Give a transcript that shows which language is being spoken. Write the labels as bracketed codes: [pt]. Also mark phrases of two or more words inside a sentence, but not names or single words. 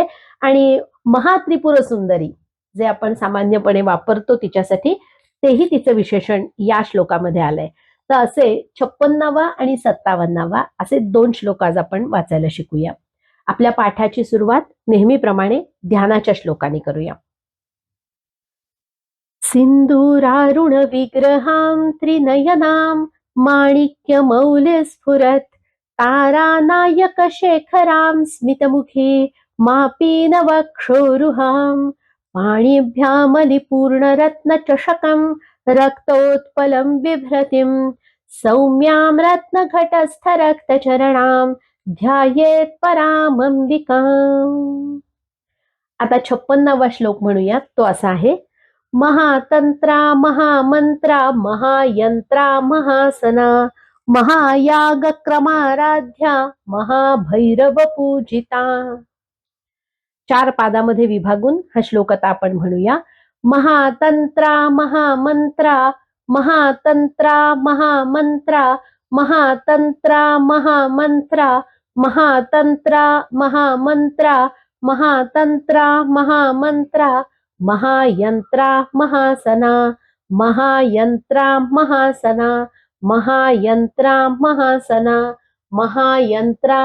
[mr] आणि महात्रिपुर सुंदरी जे आपण सामान्यपणे वापरतो तिच्यासाठी, तेही तिचं विशेषण या श्लोकामध्ये आलंय. तर असे 56वा आणि 57वा असे 2 श्लोक आज आपण वाचायला शिकूया. आपल्या पाठाची सुरुवात नेहमीप्रमाणे ध्यानाच्या श्लोकाने करूया. [sa] सिंदूरारुण विग्रहां त्रिनयनां माणिक्य मौल्य स्फुरत तारानायक शेखरां स्मितमुखी मापीन वक्षोरुहां पाणिभ्यामलिपूर्ण रत्न चषकं रक्तोत्पलं बिभ्रतिं सौम्यां रत्नघटस्थ रक्तचरणां ध्यायेत परामंबिकां. [mr] आता 56वा श्लोक म्हणूयात. तो असा आहे. [sa] महातंत्रा महामंत्रा महायंत्रा महासना महायागक्रमाराध्या महाभैरव पूजिता. [mr] 4 पादामध्ये विभागून हा श्लोक आता आपण म्हणूया. [sa] महातंत्रा महामंत्रा महातंत्रा महामंत्रा महातंत्रा महामंत्रा महातंत्रा महामंत्रा महातंत्रा महामंत्रा महायंत्रा महासना महायंत्रा महासना महायंत्रा महासना महायंत्रा